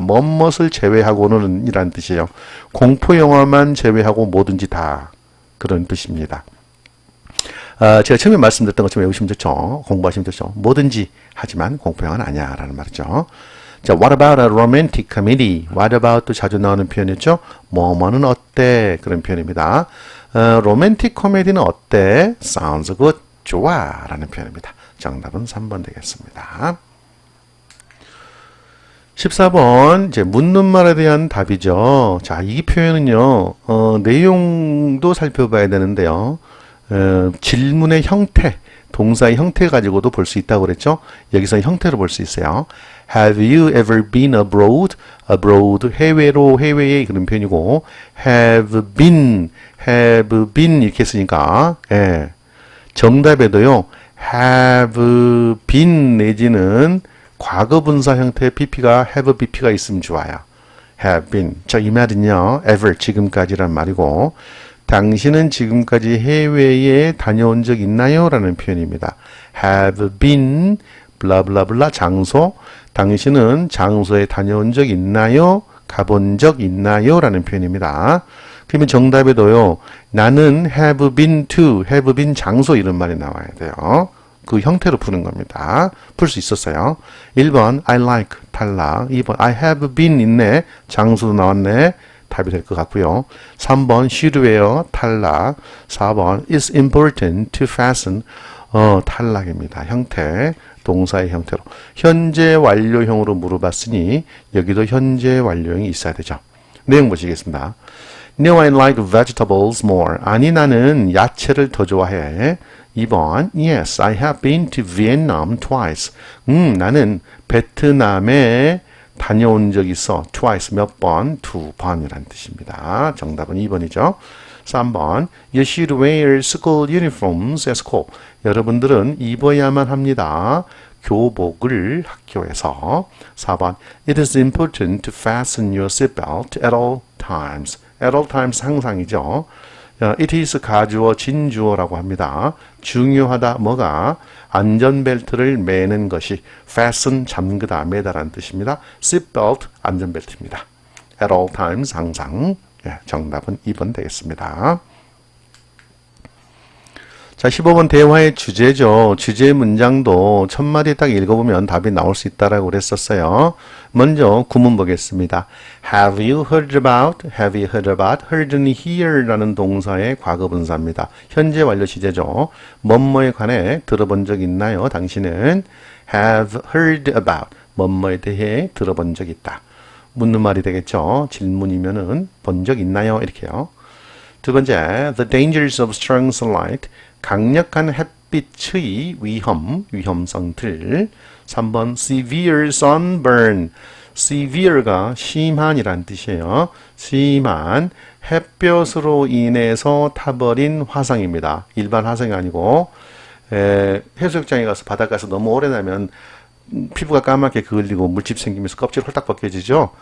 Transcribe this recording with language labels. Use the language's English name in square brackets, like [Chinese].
[Korean] 뭐뭇을 제외하고는 이란 뜻이에요. 공포 영화만 제외하고 뭐든지 다 그런 뜻입니다. 제가 처음에 말씀드렸던 것처럼 외우시면 좋죠. 공부하시면 좋죠. 뭐든지 하지만 공포 영화는 아니야 라는 말이죠. [English] 자, what about a romantic comedy? [Korean] what about 또 자주 나오는 표현이죠. 뭐뭐는 어때? 그런 표현입니다. 로맨틱 코미디는 어때? [English] sounds good. [Korean] 좋아 라는 표현입니다. 정답은 3번 되겠습니다. 14번 이제 묻는 말에 대한 답이죠. 자, 이 표현은요. 내용도 살펴봐야 되는데요. 질문의 형태, 동사의 형태 가지고도 볼 수 있다고 그랬죠. 여기서 형태로 볼 수 있어요. [English] Have you ever been abroad? [Korean] abroad 해외로, 해외의 그런 표현이고 have been 이렇게 했으니까 예. 정답에도요. have been 내지는 과거 분사 형태의 BP가 have BP가 있으면 좋아요. have been. 자, 이 말은요. ever 지금까지란 말이고 당신은 지금까지 해외에 다녀온 적 있나요? 라는 표현입니다. have been 블라블라블라 장소. 당신은 장소에 다녀온 적 있나요? 가본 적 있나요? 라는 표현입니다. 그러면 정답에도요. 나는 have been to, have been 장소 이런 말이 나와야 돼요. 그 형태로 푸는 겁니다. 풀 수 있었어요. 1번 I like 탈락. [English] 2번 I have been [Korean] 있네. 장소도 나왔네. 답이 될 것 같고요. 3번 should wear 탈락. [English] 4번 it's important to fasten [Korean] 탈락입니다. 형태, 동사의 형태로. 현재 완료형으로 물어봤으니 여기도 현재 완료형이 있어야 되죠. 내용 보시겠습니다. [English] No, I like vegetables more. [Korean] 아니, 나는 야채를 더 좋아해. [English] 2번 Yes, I have been to Vietnam twice. [Korean] 나는 베트남에 다녀온 적 있어. twice 몇 번? 2번이란 뜻입니다. 정답은 2번이죠. [English] 3번 You should wear school uniforms at school. [Korean] 여러분들은 입어야만 합니다. 교복을 학교에서. [English] 4번 It is important to fasten your seatbelt at all times. at all times 항상이죠. [Korean] It is 가주어 진주어라고 합니다. 중요하다 뭐가 안전벨트를 매는 것이 fasten 잠그다 매다라는 뜻입니다. seatbelt 안전벨트입니다. [English] at all times 항상. [Korean] 정답은 2번 되겠습니다. 자, 15번 대화의 주제죠. 주제 문장도 첫 마디 딱 읽어보면 답이 나올 수 있다라고 그랬었어요. 먼저 구문 보겠습니다. [English] Have you heard about? Have you heard about? [Korean] heard는 hear라는 동사의 과거분사입니다. 현재 완료 시제죠. 뭐뭐에 관해 들어본 적 있나요? 당신은 [English] have heard about. [Korean] 뭐뭐에 대해 들어본 적 있다. 묻는 말이 되겠죠. 질문이면은 본 적 있나요? 이렇게요. [English] 두 번째, the dangers of strong sunlight. [Korean] 강력한 햇빛의 위험성들. [English] 3번, severe sunburn. [Korean] severe가 심한이란 뜻이에요. 심한 햇볕으로 인해서 타버린 화상입니다. 일반 화상이 아니고 해수욕장에 가서 바닷가에서 너무 오래 나면 피부가 까맣게 그을리고 물집 생기면서 껍질 홀딱 벗겨지죠.